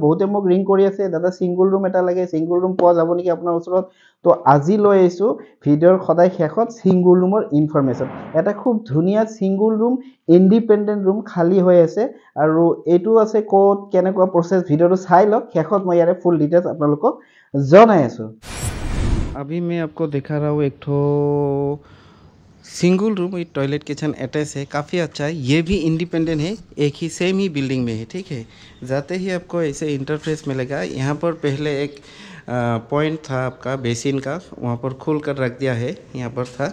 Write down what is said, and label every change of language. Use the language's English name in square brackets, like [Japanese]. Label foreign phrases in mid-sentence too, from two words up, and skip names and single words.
[Assamese] বহুতে মোক ৰিং কৰি আছে, দাদা [English] single room [Assamese] এটা লাগে, [English] single room [Assamese] পোৱা যাব নেকি আপোনাৰ ওচৰত? তো আজি লৈ আহিছোঁ ভিডিঅ'ৰ সদায় শেষত [English] single room information. [Assamese] এটা খুব ধুনীয়া [English] single room, independent room [Assamese] খালী হৈ আছে। আৰু এইটো আছে ক'ত, কেনেকুৱা প্ৰচেছ, ভিডিঅ'টো চাই লওক। শেষত মই ইয়াৰে [English] full details [Assamese] আপোনালোকক জনাই আছোঁ। [Hindi] अभी मैं आपको दिखा रहा हूँ एक ठो [English] single room with toilet kitchen attach [Hindi] है, काफ़ी अच्छा है। ये भी इंडिपेंडेंट है, एक ही सेम ही बिल्डिंग में है। ठीक है, जाते ही आपको ऐसे इंटरफेस मिलेगा। यहाँ पर पहले एक पॉइंट था आपका बेसिन का, वहाँ पर खोल कर रख दिया है, यहाँ पर था।